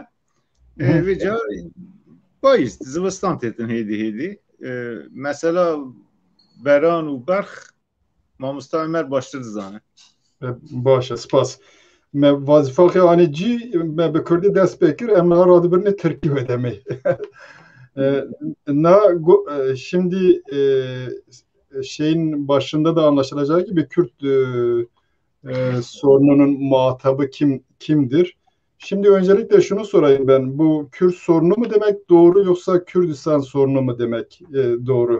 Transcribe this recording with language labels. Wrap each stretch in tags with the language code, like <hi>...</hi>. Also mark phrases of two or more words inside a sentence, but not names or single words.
<ku>Vê ca payîz zivistan têtin hêdî. Mesela beran û berx mamosta Ömer baştir dizane. Baş e spas. Me vazîfa anî cî me bi Kurdî dest pêkir em niha radibirîne Tirkî ve demê.</ku> <tr>Şimdi şeyin başında da anlaşılacağı gibi Kürt sorununun muhatabı kimdir? Şimdi öncelikle şunu sorayım ben. Bu Kürt sorunu mu demek doğru yoksa Kürdistan sorunu mu demek doğru?</tr>